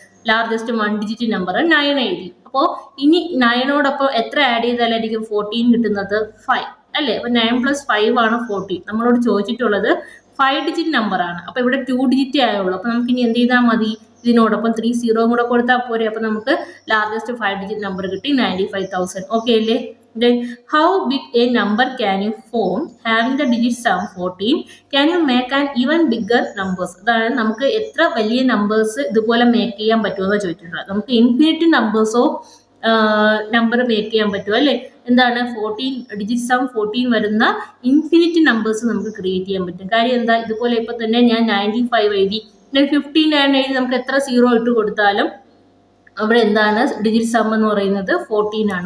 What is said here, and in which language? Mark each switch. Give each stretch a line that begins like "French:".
Malayalam: Largest 1 digit number 9 എഴുതി. അപ്പോൾ ഇനി 9നോടൊപ്പം എത്ര ആഡ് ചെയ്താലായിരിക്കും 14 കിട്ടുന്നത്? 5 അല്ലേ. അപ്പോൾ 9 + 5 ആണ് 14. നമ്മളോട് ചോദിച്ചിട്ടുള്ളത് 5 ഡിജിറ്റ് നമ്പർ ആണ്. അപ്പോൾ ഇവിടെ 2 ഡിജിറ്റ് ആയുള്ളൂ. അപ്പോൾ നമുക്ക് ഇനി എന്ത് ചെയ്താൽ മതി? ഇതിനോടൊപ്പം 3 0 കൂടെ കൊടുത്താൽ പോരെ. അപ്പോൾ നമുക്ക് ലാർജസ്റ്റ് 5 ഡിജിറ്റ് നമ്പർ കിട്ടി, 95,000. ഓക്കെ അല്ലേ.
English: Then how big a number can you form having the digit sum 14? Can you make an even bigger numbers?
Malayalam: അതാണ് നമുക്ക് എത്ര വലിയ നമ്പേഴ്സ് ഇതുപോലെ മേക്ക് ചെയ്യാൻ പറ്റുമെന്ന് ചോദിച്ചിട്ടുള്ളത്. നമുക്ക് ഇൻഫിനിറ്റ് നമ്പേഴ്സോ നമ്പർ മേക്ക് ചെയ്യാൻ പറ്റുമോ അല്ലേ. എന്താണ് 14 ഡിജിറ്റ് സം 14 വരുന്ന ഇൻഫിനിറ്റ് നമ്പേഴ്സ് നമുക്ക് ക്രിയേറ്റ് ചെയ്യാൻ പറ്റും. കാര്യം എന്താ? ഇതുപോലെ ഇപ്പൊ തന്നെ ഞാൻ 95 എഴുതി, 59 എഴുതി, നമുക്ക് എത്ര 0 ഇട്ട് കൊടുത്താലും അവിടെ എന്താണ് ഡിജിറ്റ് സം എന്ന് പറയുന്നത് 14 ആണ്.